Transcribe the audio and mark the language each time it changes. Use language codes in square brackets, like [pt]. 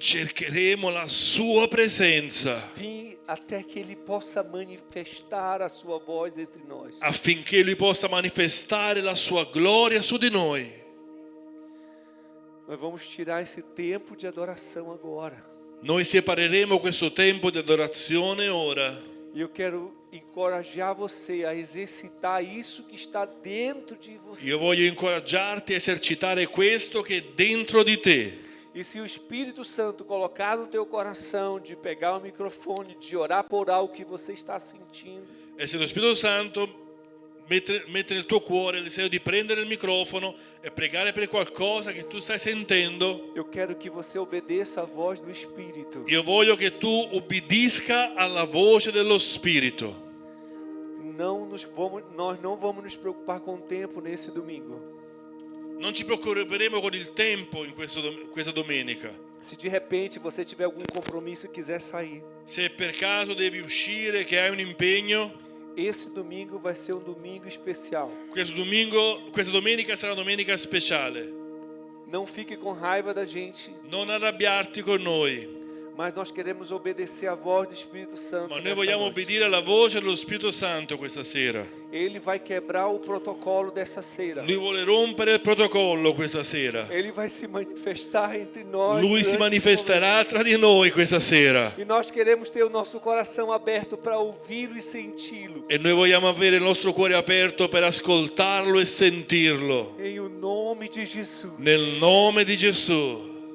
[it] Cercheremo la sua presenza [pt] Vim até que Ele possa manifestar a sua voz entre nós. [it] affinché Lui possa manifestare la sua gloria su di noi. [pt] Nós vamos tirar esse tempo de adoração agora. [it] Noi separeremo questo tempo di adorazione ora. [pt] E eu quero encorajar você a exercitar isso que está dentro de você. [it] Io voglio incoraggiarti a esercitare questo che è dentro di te. [pt] E se o Espírito Santo colocar no teu coração de pegar o microfone, de orar por algo que você está sentindo, [it] E se lo Spirito Santo mette nel tuo cuore il desiderio di prendere il microfono e pregare per qualcosa che tu stai sentendo, [pt] eu quero que você obedeça a voz do Espírito. [it] io voglio che tu obbedisca alla voce dello Spirito. [pt] Nós não vamos nos preocupar com o tempo nesse domingo. [it] Non ci preoccuperemo con il tempo in questa domenica. [pt] Se de repente você tiver algum compromisso e quiser sair, [it] Se per caso devi uscire, che hai un impegno, [pt] esse domingo vai ser um domingo especial. [it] questa domenica sarà una domenica speciale. [pt] Não fique com raiva da gente, [it] Non arrabbiarti con noi, [pt] mas nós queremos obedecer a voz do Espírito Santo. [it] ma noi [pt] nessa [it] vogliamo [pt] noite. [it] obbedire alla voce dello Spirito Santo questa sera. [pt] Ele vai quebrar o protocolo dessa cera. [it] Lui vuole rompere il protocollo questa sera. [pt] Ele vai se manifestar entre nós. [it] Lui si [pt] durante esse [it] manifesterà tra di noi questa sera. [pt] momento. E nós queremos ter o nosso coração aberto para ouvi-lo e senti-lo. [it] E noi vogliamo avere il nostro cuore aperto per ascoltarlo e sentirlo. [pt] Em o nome de Jesus. [it] Nel nome di Gesù.